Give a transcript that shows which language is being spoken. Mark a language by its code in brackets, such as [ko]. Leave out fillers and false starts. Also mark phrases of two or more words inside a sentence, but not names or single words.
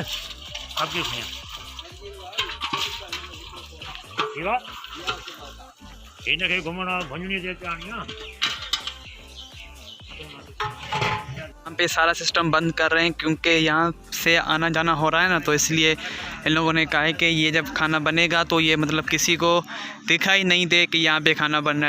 [ko] 앞에 그냥. 이거? 옛날에 그러면 번윤이 될 게 아니야? [hi] हम पे सारा सिस्टम बंद कर रहे हैं क्योंकि यहाँ से आना जाना हो रहा है ना, तो इसलिए इन लोगों ने कहा है कि ये जब खाना बनेगा तो ये मतलब किसी को दिखाई नहीं दे कि यहाँ पे खाना बन रहा है।